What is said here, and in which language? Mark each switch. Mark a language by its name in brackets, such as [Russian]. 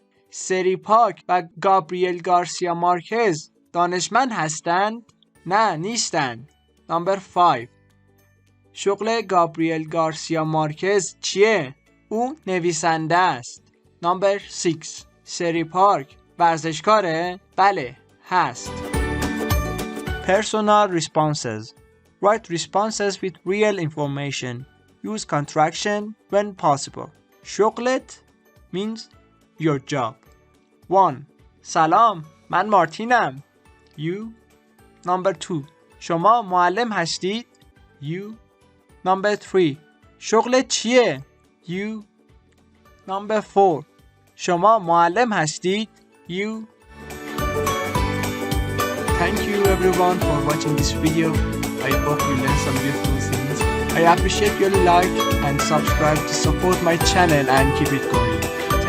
[Persian] سری پارک و گابریل گارسیا مارکز دانشمند هستند؟ نه نیستند. [English] Number 5. [Persian] شغل گابریل گارسیا مارکز چیه؟ او نویسنده است. [English] Number 6. [Persian] سری پارک ورزشکاره؟ بله هست. [English] Personal responses. Write responses with real information. Use contraction when possible. شغلت means your job. 1. [Persian] سلام من مارتینم. [English] You. Number 2. [Persian] شما معلم هستید؟ You. [English] Number 3. [Persian] شغلت چیه؟ You. [English] Number 4. [Persian] شما معلم هستید؟ You. [English] Thank you everyone for watching this video. I hope you learned some beautiful things. I appreciate your like and subscribe to support my channel and keep it going.